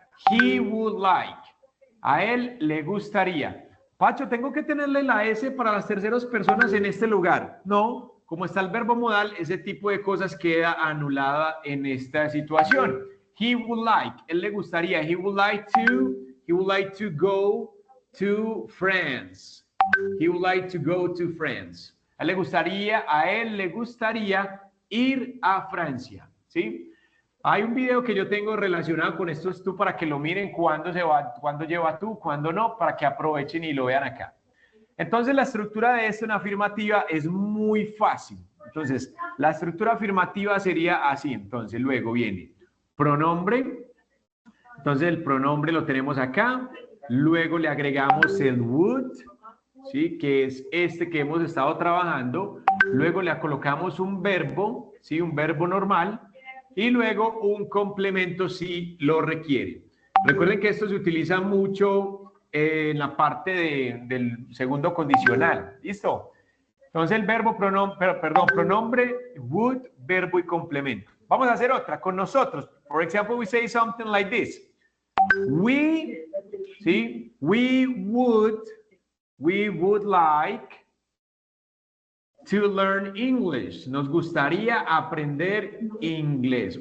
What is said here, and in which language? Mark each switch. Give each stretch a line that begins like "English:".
English: He would like.
Spanish: A él le gustaría. Pacho, ¿tengo que tenerle la S para las terceras personas en este lugar? No, como está el verbo modal, ese tipo de cosas queda anulada en esta situación.
English: He would like,
Spanish: él le gustaría.
English: He would like to go to France. He would like to go to France.
Spanish: A él le gustaría ir a Francia, ¿sí? Hay un video que yo tengo relacionado con esto tú para que lo miren cuándo lleva tú, cuándo no, para que aprovechen y lo vean acá. Entonces la estructura de esto en afirmativa es muy fácil. Entonces la estructura afirmativa sería así. Entonces luego viene pronombre. Entonces el pronombre lo tenemos acá. Luego le agregamos el would, ¿sí? Que es este que hemos estado trabajando. Luego le colocamos un verbo, ¿sí? Un verbo normal. Y luego un complemento si lo requiere. Recuerden que esto se utiliza mucho en la parte del segundo condicional. ¿Listo? Entonces el verbo pronombre, would, verbo y complemento. Vamos a hacer otra con nosotros.
English: For example, we say something like this. We,
Spanish: ¿sí?
English: We would like to learn English.
Spanish: Nos gustaría aprender inglés.